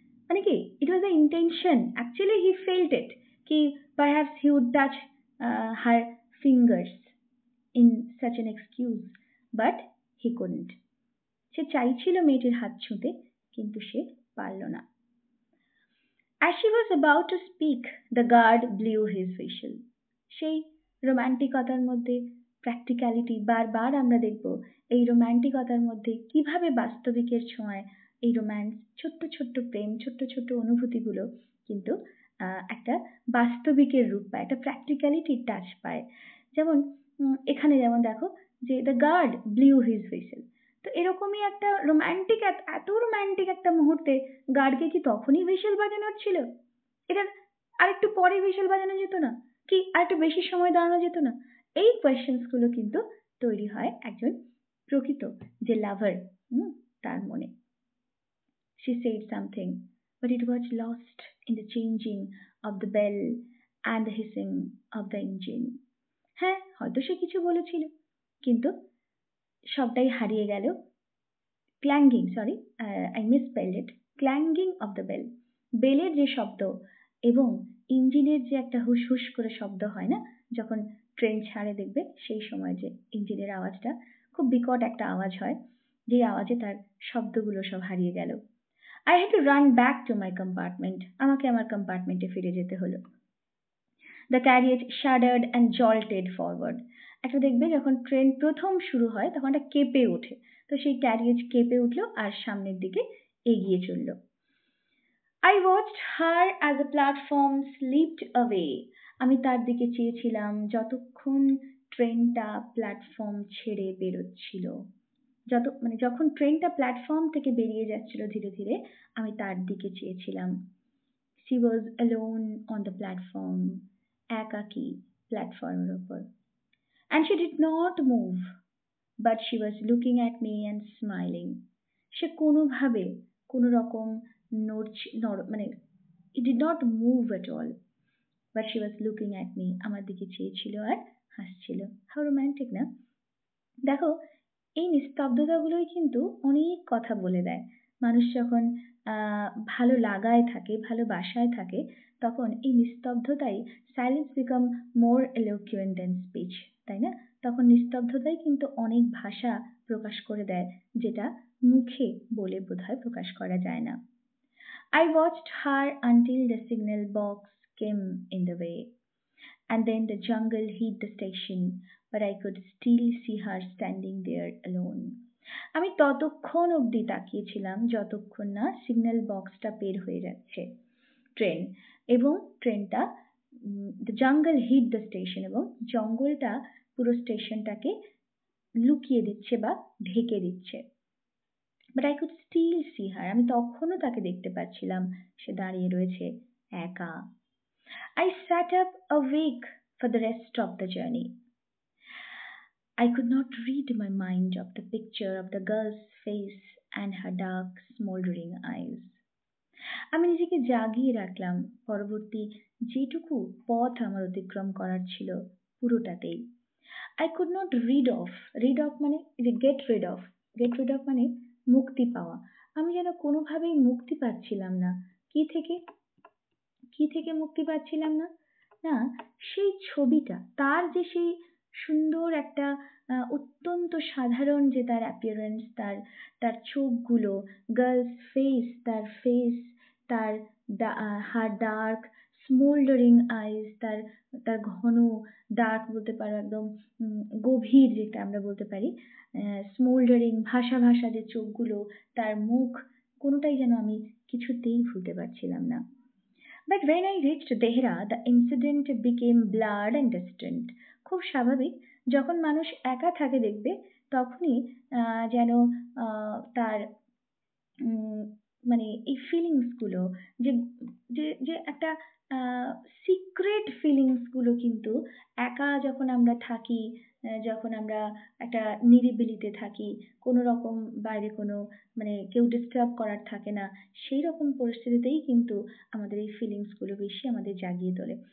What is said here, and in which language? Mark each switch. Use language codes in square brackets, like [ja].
[bn] মানে কি, [en] It was the intention, actually he felt it, কি perhaps he would touch her fingers in such an excuse, but he couldn't. [bn] সে চাইছিল মেয়েটির হাত ছুঁতে, কিন্তু সে পারল না। [en] As she was about to speak, the guard blew his whistle. [bn] সেই রোমান্টিকতার মধ্যে প্র্যাকটিক্যালিটি বারবার আমরা দেখব এই রোমান্টিকতার মধ্যে কিভাবে বাস্তবিকের ছোঁয়ায় এই রোম্যান্স ছোট্ট ছোট্ট প্রেম ছোট্ট ছোট্ট অনুভূতিগুলো কিন্তু একটা বাস্তবিকের রূপ পায়, একটা প্র্যাকটিক্যালিটির টাচ পায়। যেমন এখানে যেমন দেখো যে [en] the guard blew his whistle, [bn] তো এরকমই একটা রোমান্টিক এত রোমান্টিক একটা মুহূর্তে গার্ডকে কি তখনই হুইসেল বাজানোর ছিল? এটা আরেকটু পরে হুইসেল বাজানো যেত না? কি আরেকটু বেশি সময় দাঁড়ানো যেত না? এই কোয়েশ্চেন্স গুলো কিন্তু তৈরি হয় একজন প্রকৃত যে লাভার তার মনে। [en] She said something, but it was lost in the changing of the bell and the hissing of the engine. [bn] হ্যাঁ, হয়তো সে কিছু বলেছিল, কিন্তু সবটাই হারিয়ে গেল [en] clanging, sorry I misspelled it, clanging of the bell, [bn] বেলের যে শব্দ এবং ইঞ্জিনের যে একটা হুস হুস করে শব্দ হয় না যখন ট্রেন ছাড়ে, দেখবে সেই সময় যে ইঞ্জিনের আওয়াজটা খুব বিকট একটা আওয়াজ হয়, যে আওয়াজে তার শব্দগুলো সব হারিয়ে গেল। [en] I had to run back to my compartment, [bn] আমাকে আমার কম্পার্টমেন্টে ফিরে যেতে হলো। [en] the carriage shuddered and jolted forward, [bn] একটা দেখবে যখন ট্রেন প্রথম শুরু হয় তখন একটা কেঁপে ওঠে, তো সেই ক্যারিয়েজ কেঁপে উঠলো আর সামনের দিকে এগিয়ে চলল। [en] I watched her as the platform slipped away. [bn] আমি তার দিকে চেয়েছিলাম যতক্ষণ ট্রেনটা প্ল্যাটফর্ম ছেড়ে বেরোচ্ছিল, যখন ট্রেনটা প্ল্যাটফর্ম থেকে বেরিয়ে যাচ্ছিল ধীরে ধীরে, আমি তার দিকে চেয়েছিলাম। [en] She was alone on the platform, [bn] একাকী প্ল্যাটফর্মের ওপর। [en] And she did not move, but she was looking at me and smiling. [bn] সে কোনোভাবে কোনো রকম মানে [en] it did not move at all, but she was looking at me, [bn] আমার দিকে চেয়েছিল আর হাসছিল। [en] How romantic না? [bn] দেখো এই নিস্তব্ধতাগুলোই কিন্তু অনেক কথা বলে দেয়। মানুষ যখন ভালো লাগায় থাকে, ভালোবাসায় থাকে, তখন এই নিস্তব্ধতাই [en] silence become more eloquent than speech, [bn] তাই না? তখন নিস্তব্ধতাই কিন্তু অনেক ভাষা প্রকাশ করে দেয়, যেটা মুখে বলে বোধহয় প্রকাশ করা যায় না। [en] I watched her until the signal box came in the way, and then the jungle hid the station, but I could still see her standing there alone. [bn] আমি ততক্ষণ অবধি তাকিয়েছিলাম যতক্ষণ না সিগন্যাল বক্সটা বের হয়ে যাচ্ছে ট্রেন, এবং ট্রেনটা [en] the jungle hid the station, [bn] এবং জঙ্গলটা পুরো স্টেশনটাকে লুকিয়ে দিচ্ছে বা ঢেকে দিচ্ছে। [en] but I could still see her, [bn] আমি তখনও তাকে দেখতে পাচ্ছিলাম, সে দাঁড়িয়ে রয়েছে একা। [en] I sat up awake for the rest of the journey. I could not rid my mind of the picture of the girl's face and her dark, smoldering eyes. [bn] আমি নিজেকে জাগিয়ে রাখলাম পরবর্তী যেটুকু পথ আমার অতিক্রম করার ছিল পুরোটাতেই। [en] I could not rid off মানে get rid of [bn] মানে মুক্তি পাওয়া। আমি যেন কোনোভাবেই মুক্তি পাচ্ছিলাম না। কি থেকে মুক্তি পাচ্ছিলাম না? না, সেই ছবিটা, তার যে সেই সুন্দর একটা অত্যন্ত সাধারণ যে তার অ্যাপিয়ারেন্স, তার চোখগুলো, গার্লস ফেস, তার [en] her dark smouldering eyes, [bn] তার ঘন ডার্ক বলতে পারো, একদম গভীর যেটা আমরা বলতে পারি, স্মোল্ডারিং ভাষা যে চোখগুলো, তার মুখ, কোনোটাই যেন আমি কিছুতেই ভুলতে পারছিলাম না। [en] But when I reached Dehra, the incident became blurred and distant. [bn] খুব স্বাভাবিক, যখন মানুষ একা থাকে দেখবে তখনই যেন তার মানে এই ফিলিংস গুলো, যে যে যে একটা সিক্রেট ফিলিংস গুলো কিন্তু একা যখন আমরা থাকি, যখন আমরা একটা নিরিবিলিতে থাকি, কোনো রকম বাইরে কোনো মানে কেউ ডিস্টার্ব করার থাকে না, সেই রকম পরিস্থিতিতেই কিন্তু আমাদের এই ফিলিংস গুলো বেশি আমাদের জাগিয়ে তোলে।